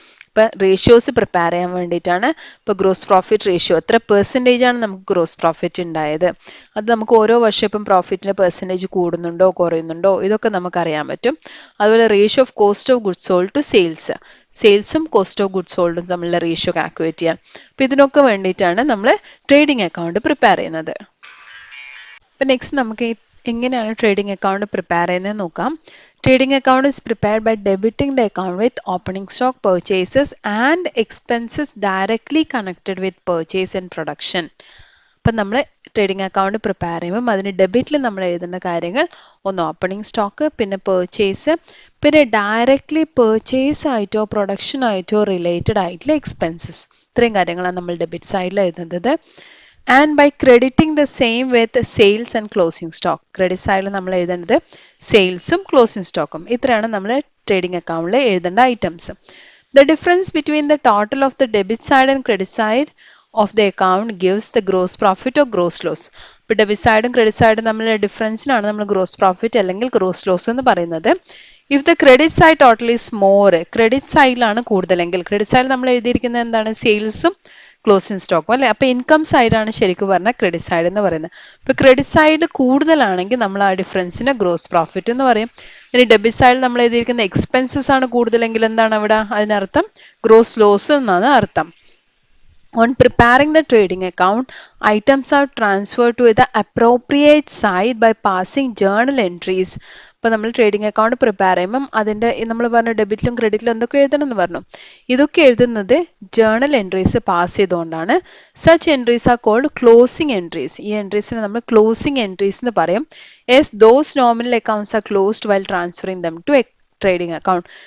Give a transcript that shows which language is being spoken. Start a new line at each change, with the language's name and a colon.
Malayalam: ഇപ്പം ratios prepare ചെയ്യാൻ വേണ്ടിയിട്ടാണ്. ഇപ്പോൾ ഗ്രോസ് പ്രോഫിറ്റ് റേഷ്യോ എത്ര പെർസെൻറ്റേജ് ആണ് നമുക്ക് ഗ്രോസ് പ്രോഫിറ്റ് ഉണ്ടായത്, അത് നമുക്ക് ഓരോ വർഷം ഇപ്പം പ്രോഫിറ്റിൻ്റെ പെർസെൻറ്റേജ് കൂടുന്നുണ്ടോ കുറയുന്നുണ്ടോ ഇതൊക്കെ നമുക്കറിയാൻ പറ്റും. അതുപോലെ ratio of cost of goods sold to sales, സെയിൽസും cost of goods സോൾഡും തമ്മിലുള്ള റേഷ്യോ കാൽക്കുലേറ്റ് ചെയ്യാൻ. അപ്പോൾ ഇതിനൊക്കെ വേണ്ടിയിട്ടാണ് നമ്മൾ ട്രേഡിംഗ് അക്കൗണ്ട് പ്രിപ്പയർ ചെയ്യുന്നത്. അപ്പോൾ നെക്സ്റ്റ് നമുക്ക് എങ്ങനെയാണ് ട്രേഡിംഗ് അക്കൗണ്ട് പ്രിപ്പയർ ചെയ്യുന്നത് നോക്കാം.
English: Trading account is prepared by debiting the account with opening stock, purchases and expenses directly connected with purchase and production.
Malayalam: അപ്പം നമ്മൾ ട്രേഡിംഗ് അക്കൗണ്ട് പ്രിപ്പയർ ചെയ്യുമ്പം അതിന് ഡെബിറ്റിൽ നമ്മൾ എഴുതുന്ന കാര്യങ്ങൾ ഒന്ന് ഓപ്പണിംഗ് സ്റ്റോക്ക്, പിന്നെ പേർച്ചേസ്, പിന്നെ ഡയറക്റ്റ്ലി പേർച്ചേസ് ആയിട്ടോ പ്രൊഡക്ഷൻ ആയിട്ടോ റിലേറ്റഡ് ആയിട്ടുള്ള എക്സ്പെൻസസ്. ഇത്രയും കാര്യങ്ങളാണ് നമ്മൾ ഡെബിറ്റ് സൈഡിൽ എഴുതുന്നത്.
English: And by crediting the same with sales and closing stock.
Malayalam: Credit സൈഡിൽ നമ്മൾ എഴുതേണ്ടത് സെയിൽസും ക്ലോസിംഗ് സ്റ്റോക്കും. ഇത്രയാണ് നമ്മൾ ട്രേഡിംഗ് അക്കൗണ്ടിൽ എഴുതേണ്ട items.
English: The difference between the total of the debit side and credit side of the account gives the gross profit or gross loss.
Malayalam: ഇപ്പോൾ debit സൈഡും credit സൈഡും തമ്മിലുള്ള ഡിഫറൻസിനാണ് നമ്മൾ ഗ്രോസ് പ്രോഫിറ്റ് അല്ലെങ്കിൽ ഗ്രോസ് ലോസ് എന്ന് പറയുന്നത്.
English: if the credit side total is more,
Malayalam: credit സൈഡിലാണ് കൂടുതലെങ്കിൽ, credit സൈഡിൽ നമ്മൾ എഴുതിയിരിക്കുന്നത് എന്താണ്, സെയിൽസും ക്ലോസിംഗ് സ്റ്റോക്കും അല്ലേ. അപ്പോൾ ഇൻകം സൈഡാണ് ശരിക്കും പറഞ്ഞാൽ ക്രെഡിറ്റ് സൈഡ് എന്ന് പറയുന്നത്. ഇപ്പോൾ ക്രെഡിറ്റ് സൈഡ് കൂടുതലാണെങ്കിൽ നമ്മൾ ആ ഡിഫറൻസിന് ഗ്രോസ് പ്രോഫിറ്റ് എന്ന് പറയും. ഇനി ഡെബിറ്റ് സൈഡിൽ നമ്മൾ എഴുതിയിരിക്കുന്ന എക്സ്പെൻസസ് ആണ് കൂടുതലെങ്കിൽ എന്താണ് അവിടെ, അതിനർത്ഥം ഗ്രോസ് ലോസ് എന്നാണ് അർത്ഥം.
English: On preparing the trading account, items are transferred to the appropriate side by passing journal entries.
Malayalam: ഇപ്പോൾ നമ്മൾ ട്രേഡിംഗ് അക്കൗണ്ട് പ്രിപ്പയർ ചെയ്യുമ്പം അതിൻ്റെ നമ്മൾ പറഞ്ഞു ഡെബിറ്റിലും ക്രെഡിറ്റിലും എന്തൊക്കെ എഴുതണം എന്ന് പറഞ്ഞു. ഇതൊക്കെ എഴുതുന്നത് ജേർണൽ എൻട്രീസ് പാസ് ചെയ്തുകൊണ്ടാണ്.
English: Such entries are called closing entries.
Malayalam: ഈ എൻട്രീസിനെ നമ്മൾ ക്ലോസിംഗ് എൻട്രീസ് എന്ന് പറയും.
English: As those nominal accounts are closed while transferring them to trading account.